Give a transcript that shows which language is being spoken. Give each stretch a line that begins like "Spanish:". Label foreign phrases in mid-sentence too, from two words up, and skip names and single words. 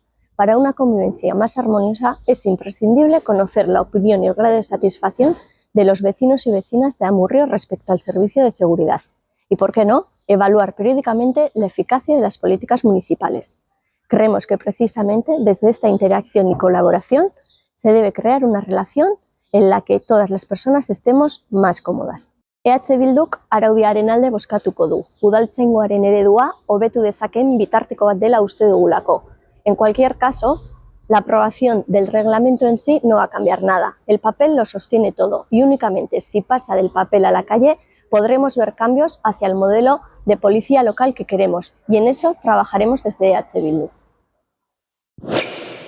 Spanish: Para una convivencia más armoniosa es imprescindible conocer la opinión y el grado de satisfacción de los vecinos y vecinas de Amurrio respecto al servicio de seguridad. Y, ¿por qué no?, evaluar periódicamente la eficacia de las políticas municipales. Creemos que precisamente desde esta interacción y colaboración se debe crear una relación en la que todas las personas estemos más cómodas.
Basque: EH Bilduk araudiaren alde bozkatuko du. Udaltzaingoaren eredua hobetu dezakeen bitarteko bat dela uste dugulako.
Spanish: En cualquier caso, la aprobación del reglamento en sí no va a cambiar nada. El papel lo sostiene todo y únicamente si pasa del papel a la calle podremos ver cambios hacia el modelo de policía local que queremos y en eso trabajaremos desde EH Bildu.